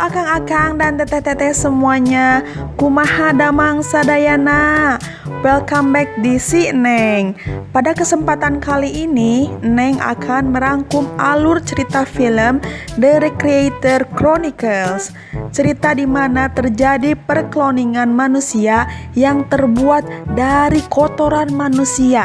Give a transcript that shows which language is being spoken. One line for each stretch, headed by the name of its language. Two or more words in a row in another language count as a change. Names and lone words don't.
Sundanese: akang dan teteh-teteh semuanya, kumaha damang sadayana.
English: Welcome back di Si Neng.
Indonesian: Pada kesempatan kali ini, Neng akan merangkum alur cerita film The Recreator Chronicles. Cerita di mana terjadi perkloningan manusia yang terbuat dari kotoran manusia.